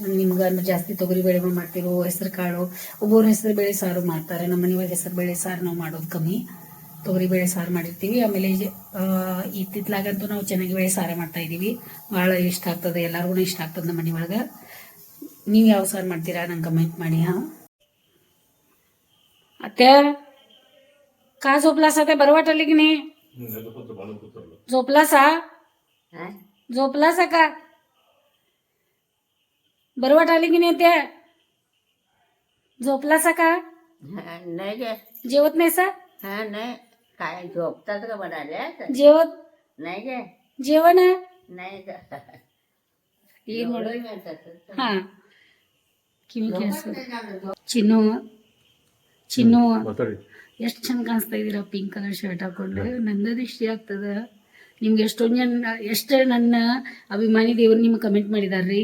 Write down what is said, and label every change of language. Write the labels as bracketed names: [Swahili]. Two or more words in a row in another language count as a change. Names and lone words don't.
[Kannada] ನಿಮ್ಗೆ ಅಂದ್ರೆ ಜಾಸ್ತಿ ತೊಗರಿ ಬೇಳೆಗಳು ಮಾಡ್ತೀರೋ ಹೆಸರು ಕಾಳು ಒಬ್ಬರು ಹೆಸರು ಬೇಳೆ ಸಾರು ಮಾಡ್ತಾರೆ ನಮ್ಮ ಮನೆಯೊಳಗೆ ಹೆಸರು ಬೇಳೆ ಸಾರು ನಾವು ಮಾಡೋದು ಕಮ್ಮಿ ತೊಗರಿ ಬೇಳೆ ಸಾರು ಮಾಡಿರ್ತೀವಿ ಆಮೇಲೆ ಇತ್ತಿತ್ಲಾಗಂತೂ ನಾವು ಚೆನ್ನಾಗಿ ಬೇಳೆ ಸಾರು ಮಾಡ್ತಾ ಇದ್ದೀವಿ ಭಾಳ ಇಷ್ಟ ಆಗ್ತದೆ ಎಲ್ಲರಿಗೂ ಇಷ್ಟ ಆಗ್ತದೆ ನಮ್ಮ ಮನೆಯೊಳಗೆ ನೀವು ಯಾವ ಸಾರು ಮಾಡ್ತೀರಾ ನಂಗೆ ಕಮೆಂಟ್ ಮಾಡಿ ಹಾಂ [Marathi] ಅತ್ತೆ का झोपलासा ते बरं वाटलं की नाही झोपलासा झोपलासा का बरं वाटलं की नाही त्या झोपलासा का नाही गे जेवत नाही सा हा नाही काय झोपतात का म्हणाले जेवत नाही गे जेवण नाही [Kannada] ಏನ್ ಮಾಡೋದು ಹಾ ಕಿವಿ ಕೇಳಿಸ್ಕೊ ಚಿನ್ನು ಚಿನ್ನು ಮಾತಾಡಿ. ಎಷ್ಟು ಚಂದ ಕಾಣಿಸ್ತಾ ಇದ್ದೀರಾ ಪಿಂಕ್ ಕಲರ್ ಶರ್ಟ್ ಹಾಕೊಂಡು. ನಂದದು ಇಷ್ಟ ಆಗ್ತದ. ನಿಮ್ಗೆ ಎಷ್ಟೊಂದು ಜನ ಎಷ್ಟು ನನ್ನ ಅಭಿಮಾನಿ ದೇವ್ರು ನಿಮ್ಗೆ ಕಮೆಂಟ್ ಮಾಡಿದಾರ್ರಿ.